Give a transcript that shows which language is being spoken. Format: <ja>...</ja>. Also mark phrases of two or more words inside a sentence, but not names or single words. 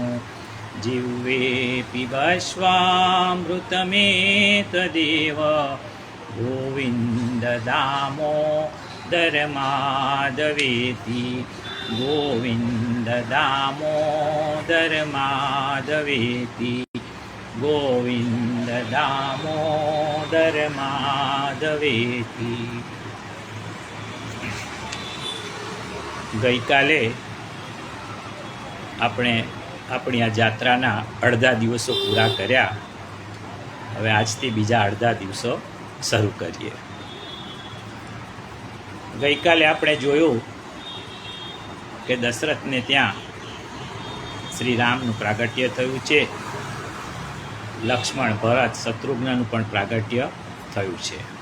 <sa>जिह्वे पिबश्वामृतमेतदेव, गोविन्द दामोदर माधवेति। गोविन्द दामोदर माधवेति। गोविन्द दामोदर माधवेति।</sa> <gu>ગઈકાલે આપણે આપણી આ જાત્રાના અડધા દિવસો પૂરા કર્યા। હવે આજથી બીજા અડધા દિવસો શરૂ કરીએ। ગઈકાલે આપણે જોયું કે દશરથને ત્યાં શ્રીરામનું પ્રાગટ્ય થયું છે, લક્ષ્મણ ભરત શત્રુઘ્નનું પણ પ્રાગટ્ય થયું છે।</gu>